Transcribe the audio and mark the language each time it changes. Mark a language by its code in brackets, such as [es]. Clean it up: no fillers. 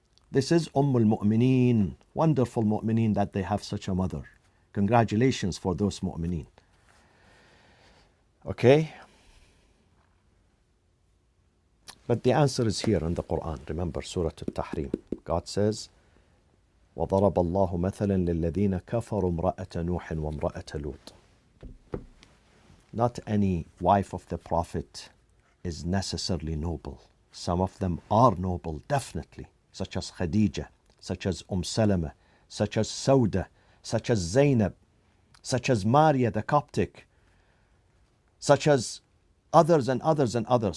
[en] This is al-Mu'mineen, wonderful Mu'mineen that they have such a mother. Congratulations for those Mu'mineen. Okay? But the answer is here in the Quran. Remember Surah Al-Tahrim. God says, [ar] وَضَرَبَ اللَّهُ مَثَلًا لِلَّذِينَ كَفَرُوا امْرَأَةَ نُوحٍ وَامْرَأَةَ لُوطٍ. [en] Not any wife of the Prophet is necessarily noble. Some of them are noble, definitely, such as Khadija, such as Salama, such as Sauda, such as Zainab, such as Maria the Coptic, such as others and others and others.